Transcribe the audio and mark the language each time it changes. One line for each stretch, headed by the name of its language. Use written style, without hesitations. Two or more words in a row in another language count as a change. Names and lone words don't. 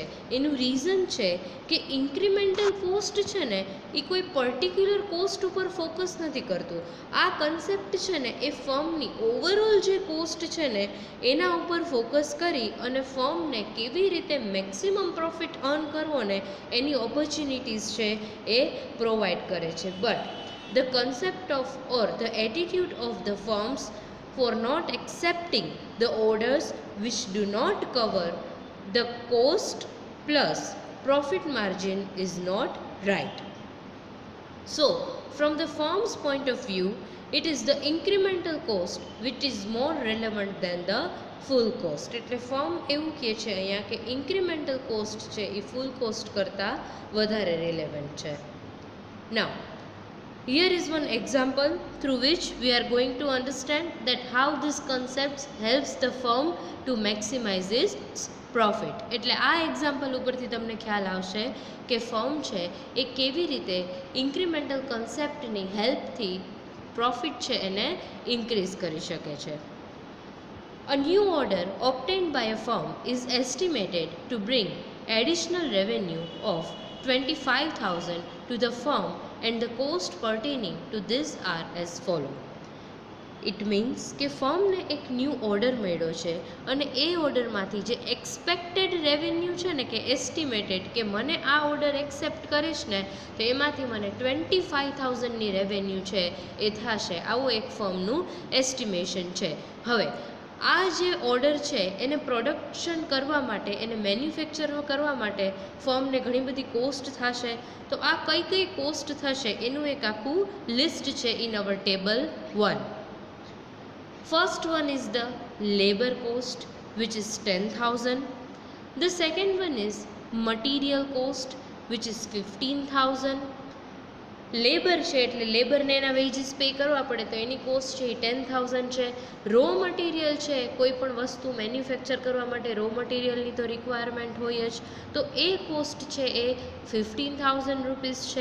Gujarati: એનું રીઝન છે કે
English: incremental cost
Gujarati: છે ને એ કોઈ
English: particular cost
Gujarati: ઉપર ફોકસ નથી કરતું. આ કન્સેપ્ટ છે ને એ
English: firmની overall
Gujarati: જે કોસ્ટ છે ને એના ઉપર ફોકસ કરી અને ફર્મને કેવી રીતે
English: maximum profit earn
Gujarati: કરવો ને એની ઓપોર્ચ્યુનિટીઝ છે એ પ્રોવાઈડ કરે છે.
English: બટ the concept of or the attitude of the firms for not accepting the orders which do not cover the cost plus profit margin is not right. So from the firm's point of view, it is the incremental cost which is more relevant than the full cost.
Gujarati: એટલે ફર્મ એવું કહે છે અહીંયા કે
English: incremental cost
Gujarati: છે એ
English: full cost
Gujarati: કરતાં વધારે રિલેવન્ટ છે.
English: Now here is one example through which we are going to understand that how this concept helps the firm to maximize its profit.
Gujarati: એટલે આ એક્ઝામ્પલ ઉપરથી તમને ખ્યાલ આવશે કે ફર્મ છે એ કેવી રીતે
English: incremental conceptની helpથી
Gujarati: પ્રોફિટ છે એને ઇન્ક્રીઝ કરી શકે છે.
English: A new order obtained by a firm is estimated to bring additional revenue of 25,000 to the firm and the cost pertaining to this are as follow. It means
Gujarati: કે ફર્મને એક
English: new order
Gujarati: મળ્યો છે અને એ ઓર્ડરમાંથી જે
English: expected revenue
Gujarati: છે ને કે એસ્ટિમેટેડ કે મને આ
English: order accept
Gujarati: કરીશ ને તો એમાંથી મને 25,000ની રેવન્યુ છે એ થશે, આવું એક ફર્મનું એસ્ટિમેશન છે. હવે આ જે ઓર્ડર છે એને પ્રોડક્શન કરવા માટે, એને મેન્યુફેક્ચર કરવા માટે ફર્મને ઘણી બધી કોસ્ટ થશે. તો આ કઈ કઈ કોસ્ટ થશે એનું એક આખું લિસ્ટ છે
English: in our table 1. First one is the labor cost, which is 10,000. The second one is material cost, which is 15,000.
Gujarati: લેબર છે એટલે લેબરને એના
English: wages pay
Gujarati: કરવા પડે તો એની કોસ્ટ છે એ 10,000 છે.
English: raw material
Gujarati: છે, કોઈ પણ વસ્તુ મેન્યુફેક્ચર કરવા માટે
English: raw materialની
Gujarati: તો રિક્વાયરમેન્ટ હોય જ, તો એ કોસ્ટ છે એ 15,000 રૂપીસ છે.